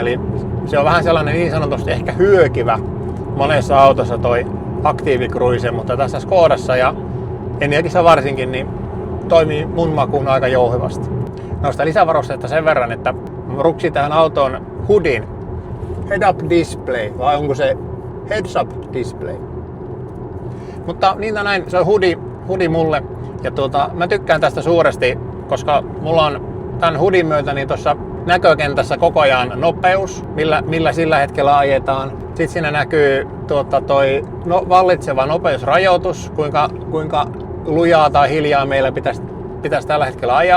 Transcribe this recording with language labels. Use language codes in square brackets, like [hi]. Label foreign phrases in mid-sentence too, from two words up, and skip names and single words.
[fi] Eli se on vähän sellainen niin sanotusti ehkä hyökivä monessa autossa toi aktiivikruise, mutta tässä Skodassa ja Enyaqissa varsinkin niin toimii mun makuun aika jouhevasti. Noista lisävarusteista sen verran, että ruksin tähän autoon hoodin [en] head-up display, [fi] vai onko se [en] heads-up display? [fi] Mutta niin tai näin, se on hudi mulle. Ja mä tykkään tästä suuresti, koska mulla on tämän hudin myötä niin tuossa näkökentässä koko ajan nopeus, millä sillä hetkellä ajetaan. Sitten siinä näkyy vallitseva nopeusrajoitus, kuinka lujaa tai hiljaa meillä pitäisi tällä hetkellä ajaa.